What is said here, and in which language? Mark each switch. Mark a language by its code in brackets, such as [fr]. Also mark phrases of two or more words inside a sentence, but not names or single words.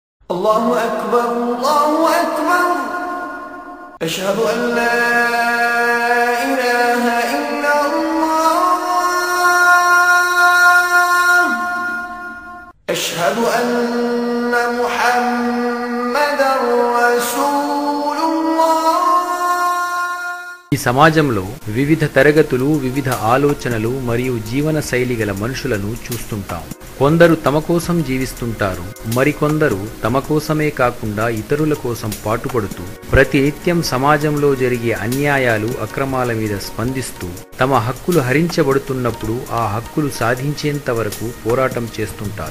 [ar] الله أكبر الله أكبر أشهد أن لا إله إلا الله أشهد أن محمدا رسول الله. [te] ఈ సమాజంలో వివిధ తరగతులు, వివిధ ఆలోచనలు మరియు జీవన శైలి గల మనుషులను చూస్తుంటాం. కొందరు తమ కోసం జీవిస్తుంటారు, మరికొందరు తమ కోసమే కాకుండా ఇతరుల కోసం పాటుపడుతూ ప్రతినిత్యం సమాజంలో జరిగే అన్యాయాలు, అక్రమాల మీద స్పందిస్తూ తమ హక్కులు హరించబడుతున్నప్పుడు ఆ హక్కులు సాధించేంత వరకు పోరాటం చేస్తుంటారు.